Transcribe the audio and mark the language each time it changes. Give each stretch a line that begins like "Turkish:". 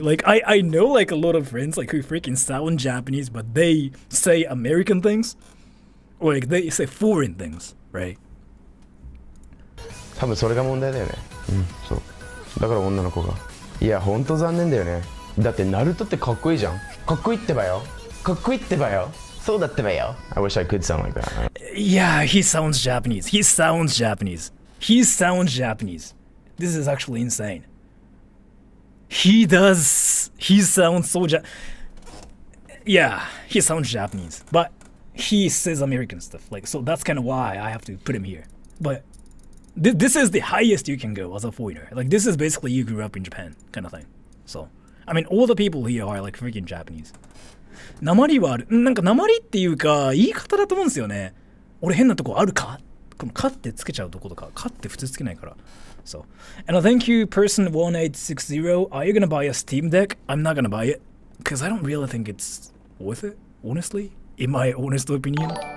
English: Like I know like a lot of friends like who freaking sound Japanese, but they say American things, or like they say foreign things, right?
Japanese: 多分それが問題だよね。そう。だから女の子が。いや本当残念だよね。だってナルトってかっこいいじゃん。かっこいいってばよ。かっこいいってばよ。そうだってばよ。
English: I wish I could sound like that. Yeah, he sounds Japanese. He sounds Japanese. He sounds Japanese. This is actually insane. He does. He sounds so yeah, he sounds Japanese, but he says American stuff. Like, so that's kind of why I have to put him here. But this is the highest you can go as a foreigner. Like, this is basically you grew up in Japan kind of thing. So, I mean, all the people here are like freaking Japanese.
Japanese: 訛りはある。なんか訛りっていうか言い方だと思うんですよね。俺変なとこあるか？このかってつけちゃうとことか。かって普通つけないから。
English: So, and thank you, person1860. Are you gonna buy a Steam Deck? I'm not gonna buy it because I don't really think it's worth it, honestly, in my honest opinion.